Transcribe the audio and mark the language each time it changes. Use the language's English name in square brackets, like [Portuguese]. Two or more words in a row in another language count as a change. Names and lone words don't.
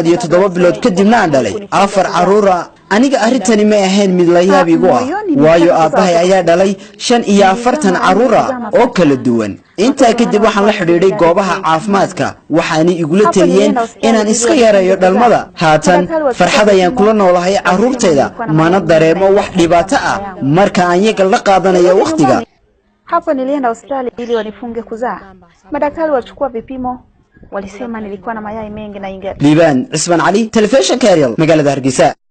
[Somali] iyo 7 bilood kadibna aan dhalay 4 caruura aniga arintani ma ahayn mid la yaab igu ah waayo aabahay ayaa dhalay 45 caruura oo kala duwan inta kadib waxaan la xiriiray goobaha caafimaadka waxaana igula taliyeen inaan iska yareeyo dhalmada haatan farxad ayaan kula noolahay caruurtayda mana dareemo wax dhibaato ah marka aan iyaga la qaadanayo waqtiga [Swahili] hapo nilienda Australia ili wanifunge kuzaa madaktari walichukua vipimo walisema nilikuwa na mayai mengi na inga [Somali] Liban Isman Ali Television Caruur magaalada Hargeysa